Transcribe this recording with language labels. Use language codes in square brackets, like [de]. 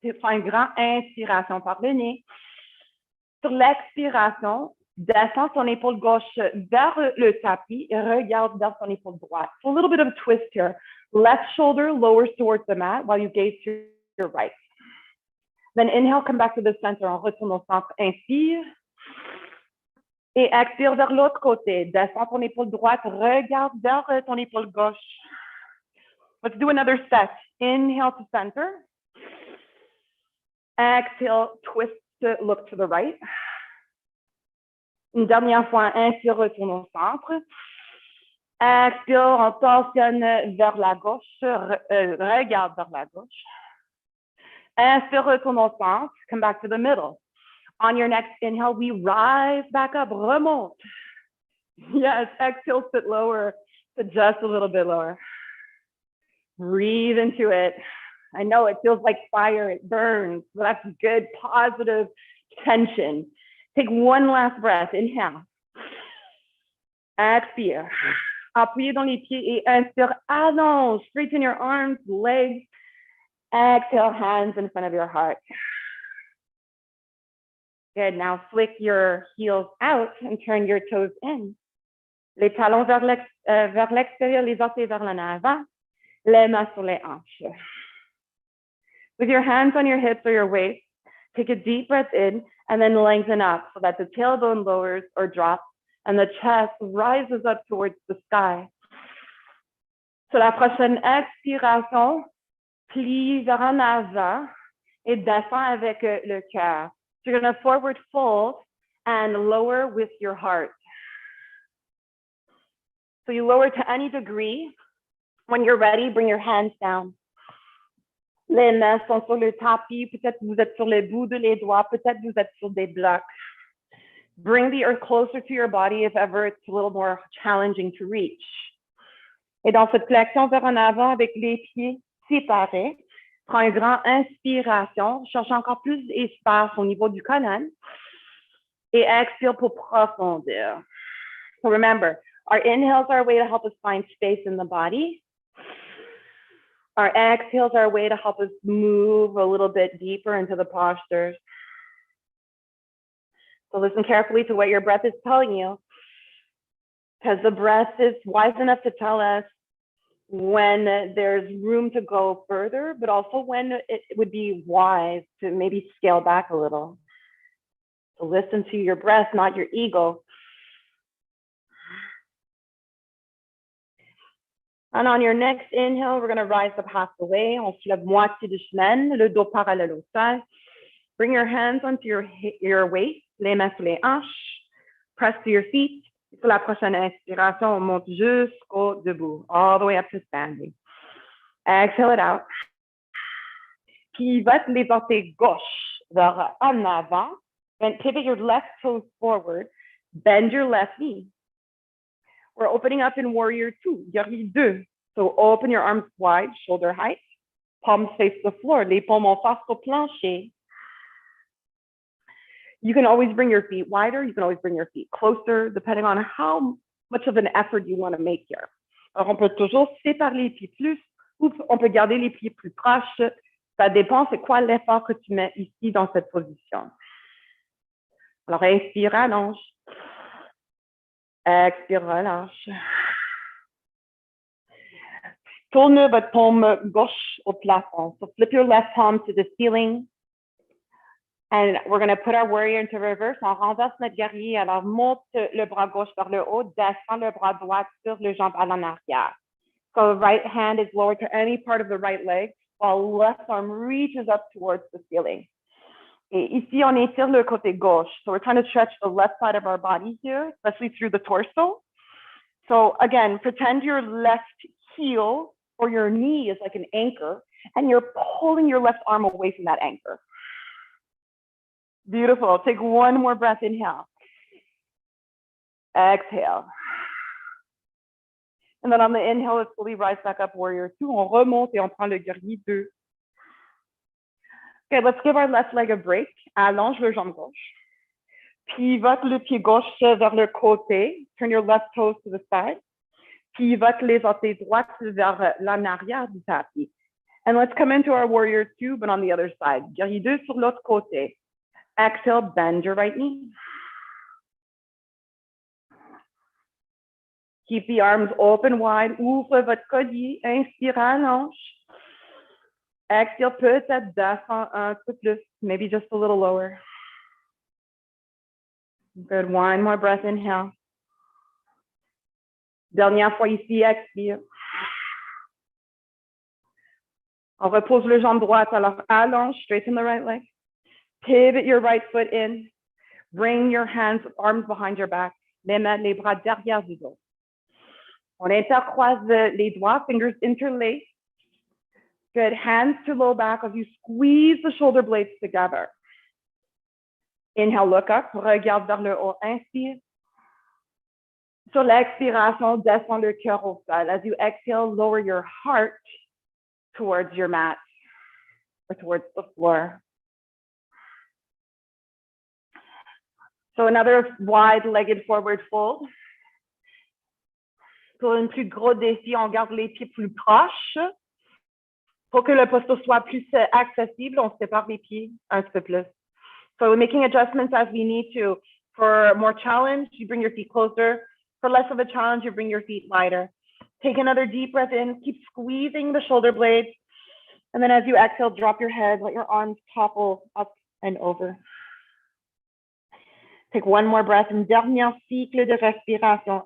[fr] Prends une grande inspiration par le nez. Sur l'expiration, descends ton épaule gauche vers le tapis et regarde vers ton épaule droite. [en] So a little bit of a twist here. Left shoulder lowers towards the mat while you gaze to your right. Then inhale, come back to the center. [fr] On retourne au centre. Inspire. Et expire vers l'autre côté. Descends ton épaule droite. Regarde vers ton épaule gauche. [en] Let's do another set. Inhale to center. Exhale, twist, look to the right. [fr] Une dernière fois, inspire, retourne au centre. Expire, on torsionne vers la gauche, regarde vers la gauche. Inspire, retourne au centre, [en] come back to the middle. On your next inhale, we rise back up, [fr] remonte. [en] Yes, exhale, sit lower, sit just a little bit lower. Breathe into it. I know it feels like fire, it burns, but that's good, positive tension. Take one last breath, inhale. [fr] Expire. Appuyez dans les pieds et inspire, allonge, [en] straighten your arms, legs. Exhale, hands in front of your heart. Good, now flick your heels out and turn your toes in. [fr] Les talons vers l'extérieur, les orteils vers l'en avant, les mains sur les hanches. [en] With your hands on your hips or your waist, take a deep breath in and then lengthen up so that the tailbone lowers or drops and the chest rises up towards the sky. [fr] Sur la prochaine expiration, plie vers en avant et descends avec le cœur. [en] So you're going to forward fold and lower with your heart. So you lower to any degree. When you're ready, bring your hands down. [fr] Les mains sont sur le tapis. Peut-être vous êtes sur les bouts de les doigts. Peut-être vous êtes sur des blocs. [en] Bring the earth closer to your body if ever it's a little more challenging to reach. [fr] Et dans cette flexion vers en avant avec les pieds séparés, prends une grande inspiration. Cherche encore plus d'espace au niveau du colonne. Et expire pour profondir. [en] So remember, our inhales are a way to help us find space in the body. Our exhales are a way to help us move a little bit deeper into the postures. So listen carefully to what your breath is telling you, because the breath is wise enough to tell us when there's room to go further, but also when it would be wise to maybe scale back a little. So listen to your breath, not your ego. And on your next inhale, we're going to rise up half the way. [fr] On soulève moitié du chemin, le dos parallèle au sol. [en] Bring your hands onto your waist, [fr] les mains sur les hanches. [en] Press to your feet. [fr] Sur la prochaine inspiration, on monte jusqu'au debout, [en] all the way up to standing. Exhale it out. [fr] Pivote les orteils gauche vers en avant. [en] Then pivot your left toes forward. Bend your left knee. We're opening up in Warrior 2, [fr] guerrier 2. [en] So open your arms wide, shoulder height. Palms face the floor. [fr] Les paumes en face au plancher. [en] You can always bring your feet wider. You can always bring your feet closer, depending on how much of an effort you want to make here. [fr] Alors, on peut toujours séparer les pieds plus, ou on peut garder les pieds plus proches. Ça dépend c'est quoi l'effort que tu mets ici dans cette position. Alors, inspire, allonge. Expire, relâche. Tourne votre paume gauche au plafond. [en] So flip your left palm to the ceiling. And we're going to put our warrior into reverse. [fr] On renverse notre guerrier. Alors, monte le bras gauche vers le haut. Descend le bras droit sur le jambe à l'arrière. [en] So the right hand is lowered to any part of the right leg, while left arm reaches up towards the ceiling. [fr] Et ici, on étire le côté gauche. [en] So we're trying to stretch the left side of our body here, especially through the torso. So again, pretend your left heel or your knee is like an anchor, and you're pulling your left arm away from that anchor. Beautiful. Take one more breath. Inhale. Exhale. And then on the inhale, let's slowly rise back up, Warrior 2. [fr] On remonte et on prend le guerrier 2. [en] Okay, let's give our left leg a break. [fr] Allonge le jambe gauche. Pivote le pied gauche vers le côté. [en] Turn your left toes to the side. [fr] Pivote les orteils droits vers l'en arrière du tapis. [en] And let's come into our Warrior 2, but on the other side. [fr] Guerrier 2 sur l'autre côté. [en] Exhale, bend your right knee. Keep the arms open wide. [fr] Ouvre votre collier. Inspire, allonge. [en] Exhale, [fr] peut-être descend un peu plus, [en] maybe just a little lower. Good, one more breath, inhale. [fr] Dernière fois ici, expire. On repose le jambe droite, alors allonge, [en] straighten the right leg. Pivot your right foot in. Bring your hands, arms behind your back. [fr] Les mains, les bras derrière du dos. On intercroise les doigts, [en] fingers interlace. Good, hands to low back as you squeeze the shoulder blades together. Inhale, look up, [fr] regarde vers le haut, inspire. Sur l'expiration, descend le cœur au sol. [en] As you exhale, lower your heart towards your mat or towards the floor. So another wide-legged forward fold. [fr] Pour un plus gros défi, on garde les pieds plus proches. Pour que le posto soit plus accessible, on sépare les pieds un petit peu plus. [en] So we're making adjustments as we need to. For more challenge, you bring your feet closer. For less of a challenge, you bring your feet wider. Take another deep breath in. Keep squeezing the shoulder blades. And then as you exhale, drop your head. Let your arms topple up and over. Take one more breath. [fr] Une dernière cycle de respiration.